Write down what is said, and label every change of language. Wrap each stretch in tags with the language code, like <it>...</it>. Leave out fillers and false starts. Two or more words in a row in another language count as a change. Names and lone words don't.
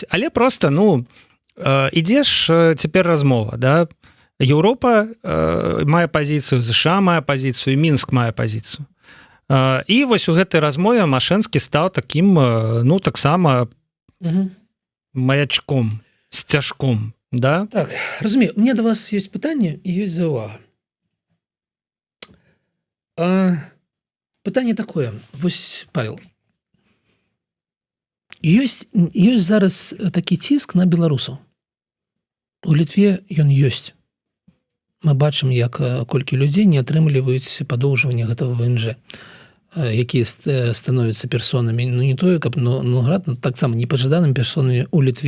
<be>Але просто, ну, ідзеш цяпер размова, да? Еўропа мае пазіцыю, ЗША мае пазіцыю, Мінск мае пазіцыю. І вось у гэтай размове Машэнскі стаў такім, ну, таксама маячком, сцяжком, да? Так, разумею.</be> <ru>У меня до вас есть</ru> <be>пытанне і ёсць заўвага. Пытанне такое. Вось, Павел, ёсць зараз такі ціск на беларусаў. У Літве ён ёсць. Мы бачым, як колькі людзей не атрымліваюць падоўжванне гэтага ВНЖ, якія становяцца персонамі, ну не тое, каб таксама непажаданымі персонамі ў Літве.</be>